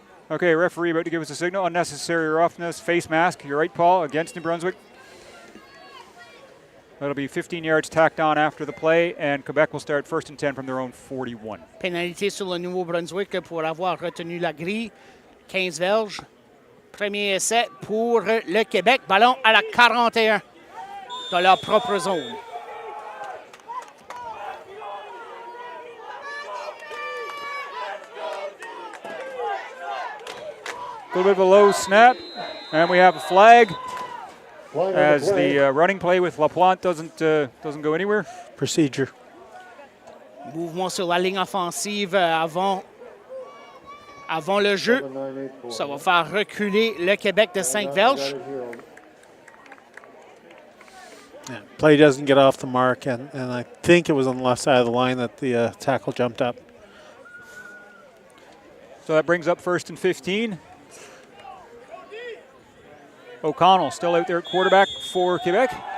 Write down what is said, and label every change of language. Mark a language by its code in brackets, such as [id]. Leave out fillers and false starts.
[en] Okay, referee about to give us a signal. Unnecessary roughness, face mask. You're right, Paul, against New Brunswick. That'll be 15 yards tacked on after the play, and Quebec will start 1st and 10 from their own 41. [fr] Pénalité sur le Nouveau-Brunswick pour avoir retenu la grille. 15 verges. Premier essai pour le Québec. Ballon à la 41 dans leur propre zone. [en] A little bit of a low snap, and we have a flag as the running play with Lapointe doesn't go anywhere. Procedure. [fr] Mouvement sur la ligne offensive avant le jeu. Ça va faire reculer le Québec de 5 verges. [en] Yeah, play doesn't get off the mark, and I think it was on the left side of the line that the tackle jumped up. So that brings up 1st and 15. O'Connell still out there at quarterback for Quebec.